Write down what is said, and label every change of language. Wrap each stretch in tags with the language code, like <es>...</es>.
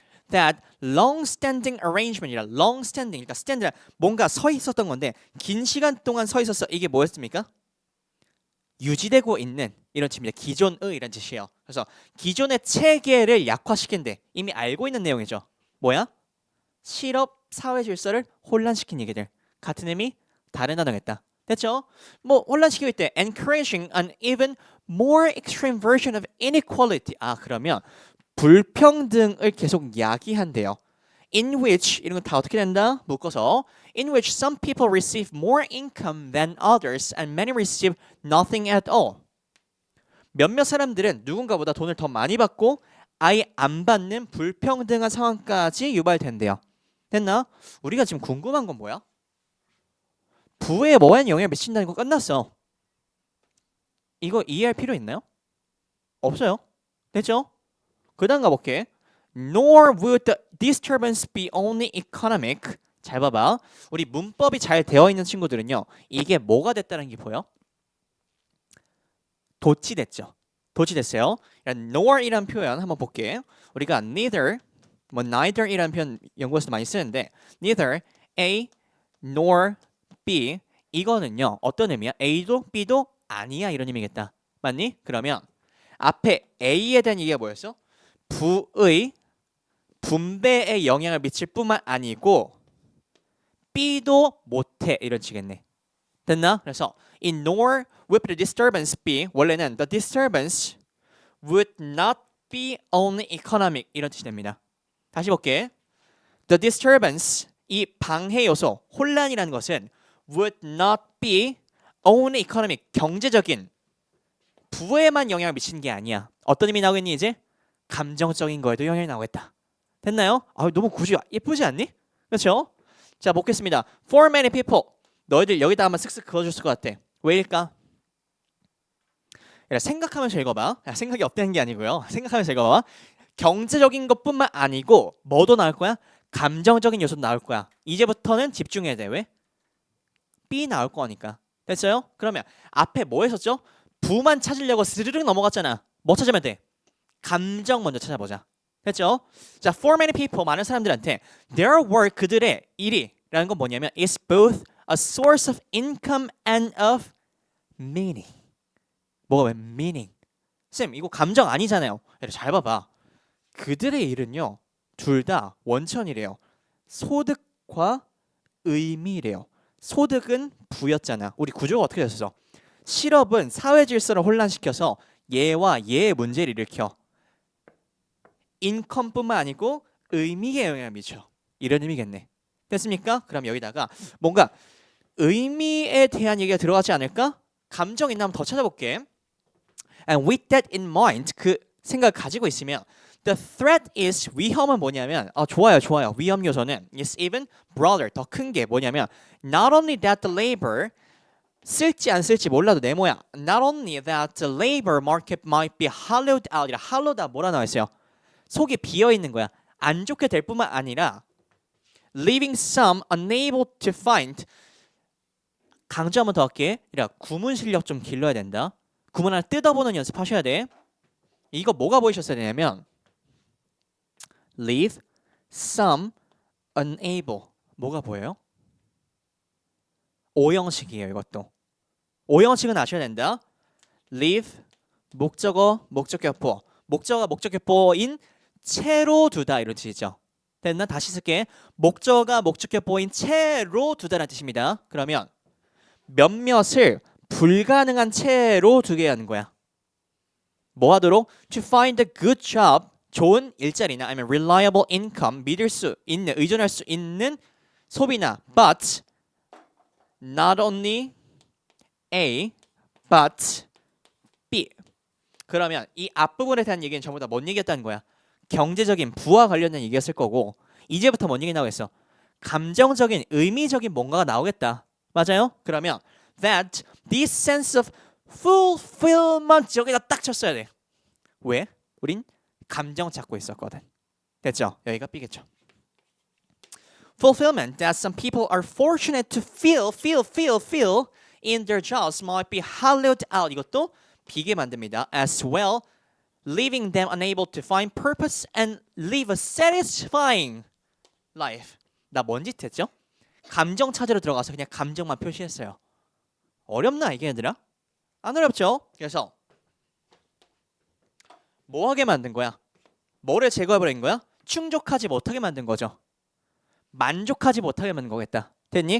<en>That long-standing arrangement</en> <ko>이라, long-standing, 그러니까 stand라 뭔가 서 있었던 건데 긴 시간 동안 서 있었어. 이게 뭐였습니까? 유지되고 있는 이런 뜻입니다. 기존의 이런 뜻이에요. 그래서 기존의 체계를 약화시킨대. 이미 알고 있는 내용이죠. 뭐야? 실업 사회 질서를 혼란시킨 얘기들. 같은 의미, 다른 단어겠다. 됐죠? 뭐 혼란시키고 있대.</ko> <en>Encouraging an even more extreme version of inequality.</en> <ko>아, 그러면 불평등을 계속 야기한대요.</ko> <en>In which,</en> <ko>이런 건 다 어떻게 된다? 묶어서</ko> <en>in which some people receive more income than others and many receive nothing at all.</en> <ko>몇몇 사람들은 누군가보다 돈을 더 많이 받고 아예 안 받는 불평등한 상황까지 유발된대요. 됐나? 우리가 지금 궁금한 건 뭐야? 부에 뭐에 영향을 미친다는 거 끝났어. 이거 이해할 필요 있나요? 없어요. 됐죠? 그 다음 가볼게.</ko> <en>Nor would the disturbance be only economic.</en> <ko>잘 봐봐. 우리 문법이 잘 되어 있는 친구들은요. 이게 뭐가 됐다는 게 보여? 도치됐죠. 도치됐어요. nor이란 표현 한번 볼게. 우리가 neither, neither이란 표현 연구에서 많이 쓰는데 neither A nor B, 이거는요. 어떤 의미야? A도 B도 아니야 이런 의미겠다. 맞니? 그러면 앞에 A에 대한 얘기가 뭐였어? 부의 분배에 영향을 미칠 뿐만 아니고 B도 못해 이런 식이겠네. 됐나? 그래서</ko> <en>in nor would the disturbance be,</en> <ko>원래는</ko> <en>the disturbance would not be only economic</en> <ko>이런 뜻이 됩니다. 다시 볼게.</ko> <en>The disturbance,</en> <ko>이 방해 요소, 혼란이라는 것은</ko> <en>would not be only economic,</en> <ko>경제적인 부에만 영향을 미치는 게 아니야. 어떤 의미 나오겠니 이제? 감정적인 거에도 영향이 나오겠다. 됐나요? 아, 너무 굳이 예쁘지 않니? 그렇죠? 자, 보겠습니다.</ko> <en>For many people,</en> <ko>너희들 여기다 한번 쓱쓱 그어줬을 것 같아. 왜일까? 생각하면서 읽어봐. 생각이 없다는 게 아니고요. 생각하면서 읽어봐. 경제적인 것뿐만 아니고 뭐도 나올 거야? 감정적인 요소도 나올 거야. 이제부터는 집중해야 돼. 왜? B 나올 거니까. 됐어요? 그러면 앞에 뭐 했었죠? 부만 찾으려고 스르륵 넘어갔잖아. 뭐 찾으면 돼? 감정 먼저 찾아보자. 됐죠?</ko> <en>자, for many people,</en> <ko>많은 사람들한테</ko> <en>their work,</en> <ko>그들의 일이라는 건 뭐냐면</ko> <en>is both a source of income and of meaning.</en> <ko>뭐가 왜 meaning? 쌤, 이거 감정 아니잖아요. 잘 봐봐. 그들의 일은요. 둘 다 원천이래요. 소득과 의미래요. 소득은 부였잖아. 우리 구조가 어떻게 됐어? 실업은 사회 질서를 혼란시켜서 얘와 얘의 문제를 일으켜. 인컴뿐만 아니고 의미에 영향을 미쳐. 이런 의미겠네. 됐습니까? 그럼 여기다가 뭔가 의미에 대한 얘기가 들어가지 않을까? 감정 있나 한번 더 찾아볼게.</ko> <en>And with that in mind,</en> <ko>그 생각을 가지고 있으면</ko> <en>the threat is,</en> <ko>위험은 뭐냐면 좋아요. 위험 요소는</ko> <en>is even broader,</en> <ko>더 큰 게 뭐냐면</ko> <en>not only that the labor,</en> <ko>쓸지 안 쓸지 몰라도 네모야.</ko> <en>Not only that the labor market might be hollowed out.</en> <ko>hollowed out 뭐라 나와 있어요? 속이 비어 있는 거야. 안 좋게 될 뿐만 아니라</ko> <en>leaving some unable to find.</en> <ko>강조 한번 더 할게. 구문 실력 좀 길러야 된다. 구문 하나 뜯어보는 연습하셔야 돼. 이거 뭐가 보이셨어야 되냐면</ko> <en>leave some unable.</en> <ko>뭐가 보여요? 오형식이에요. 이것도. 오형식은 아셔야 된다. leave 목적어 목적격보. 목적어가 목적격보인 채로 두다 이런 뜻이죠. 됐나? 다시 쓸게. 목적어가 목적격보인 채로 두다라는 뜻입니다. 그러면 몇몇을 불가능한 채로 두게 하는 거야. 뭐 하도록?</ko> <en>To find a good job,</en> <ko>좋은 일자리나 아니면</ko> <en>reliable income,</en> <ko>믿을 수 있는, 의존할 수 있는 소비나</ko> <en>but not only A but B.</en> <ko>그러면 이 앞부분에 대한 얘기는 전부 다 뭔 얘기였다는 거야? 경제적인 부와 관련된 얘기였을 거고 이제부터 뭔 얘기 나오겠어? 감정적인 의미적인 뭔가가 나오겠다. 맞아요? 그러면</ko> <en>that this sense of</en> <ko>fulfillment 여기다 딱 쳤어야 돼. 왜? 우린 감정 찾고 있었거든. 됐죠? 여기가 B겠죠.</ko> <en>Fulfillment that some people are fortunate to feel in their jobs might be hollowed out.</en> <ko>이것도 B게 만듭니다.</ko> <en>As well, leaving them unable to find purpose and live a satisfying life.</en> <ko>나 뭔 짓 했죠? 감정 찾으러 들어가서 그냥 감정만 표시했어요. 어렵나 이게 얘들아? 안 어렵죠? 그래서 뭐 하게 만든 거야? 뭐를 제거해버린 거야? 충족하지 못하게 만든 거죠. 만족하지 못하게 만든 거겠다. 됐니?</ko>